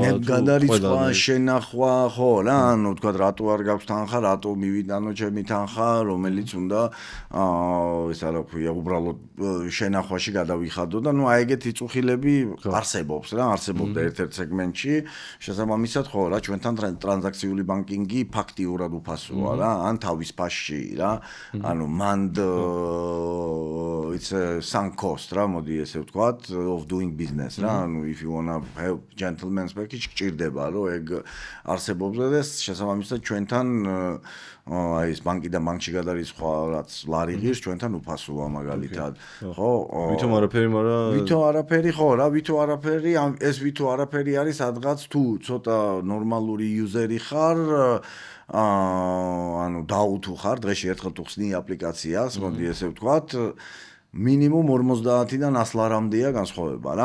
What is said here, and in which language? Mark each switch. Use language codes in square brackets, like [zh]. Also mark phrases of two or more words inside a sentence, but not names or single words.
[ka] შენახვა ხო რა, ანუ ვთქვათ რატო არ გაქვს თანხა, რატო მივიტანო ჩემი თანხა, რომელიც უნდა ეს რა ქვია, უბრალოდ შენახვაში გადავიხადო და აი ეგეთი წუხილები არსებობს რა, არსებობდა ერთ-ერთ სეგმენტში. შესაბამისად, ხო, რა ჩვენთან ტრანზაქციული ბანკინგი ფაქტიურად უფასოა რა, ან თავის ფასში რა. ანუ მანდ [en] it's a sunk cost [ka] რა, მოდი ესე ვთქვათ, [en] of doing business რა. [ka] ანუ [en] if you wanna have gentleman's package [ka] გჭირდება რომ ეგ არსებობს და შესაბამისად ჩვენთან აი ეს ბანკიდან ბანკში გადარის სხვა რაც ლარი ღირს ჩვენთან უფასოა მაგალითად. ხო? ვითომ არაფერი, მაგრამ ვითომ არაფერი ხო რა, ვითომ არაფერი, ეს ვითომ არაფერი არის სადღაც თუ ცოტა ნორმალური იუზერი ხარ, ანუ დაუთუ ხარ, დღეში ერთხელ თუ ხსნი აპლიკაციას, მოდი ესე ვთქვათ, მინიმუმ 50-დან 100 ლარამდეა განსხვავება რა.